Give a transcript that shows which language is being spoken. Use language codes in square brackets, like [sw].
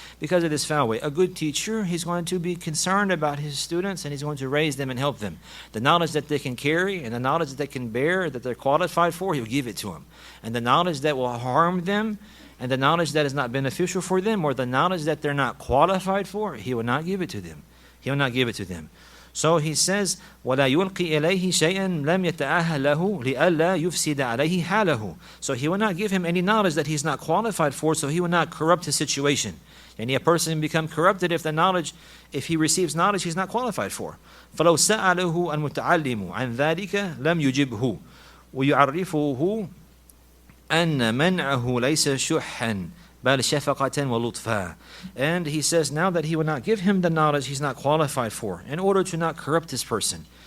[en] Because of this foul way. A good teacher, he's going to be concerned about his students, and he's going to raise them and help them. The knowledge that they can carry and the knowledge that they can bear, that they're qualified for, he'll give it to them. And the knowledge that will harm them, and the knowledge that is not beneficial for them, or the knowledge that they're not qualified for, he will not give it to them. He will not give it to them. So he says, [ar] وَلَا يُلْقِي إِلَيْهِ شَيْئًا لَمْ يَتَأَهَّ لَهُ لِأَلَّا يُفْسِدَ عَلَيْهِ حَالَهُ. [en] So he will not give him any knowledge that he's not qualified for, so he will not corrupt his situation. And a person become corrupted if he receives knowledge he's not qualified for. [ar] فَلَوْ سَأَلَهُ الْمُتَعَلِّمُ عَنْ ذَلِكَ لَمْ يُجِبْهُ وَيُعَرِّفُهُ أن منعه ليس شحا بل شفقة ولطفا. [en] And he says now that he will not give him the knowledge he's not qualified for, in order to not corrupt this person.